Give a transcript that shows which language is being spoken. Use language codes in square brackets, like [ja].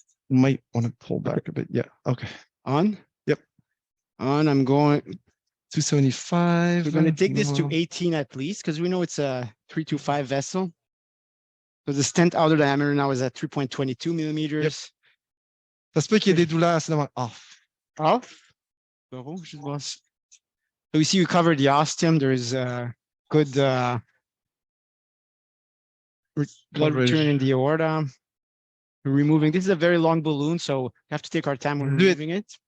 [en] You might want to pull back a bit. Yeah. Okay. On? Yep. On. I'm going 275. We're going to take this to 18 at least because we know it's a 325 vessel. So the stent outer diameter now is at 3.22 millimeters. Yep. [fr] Ça se peut qu'il y ait des douleurs, c'est off. [en] Off? So we see we covered the ostium. There is a good blood coverage. return in the aorta. We're removing. This is a very long balloon, so we have to take our time when removing it.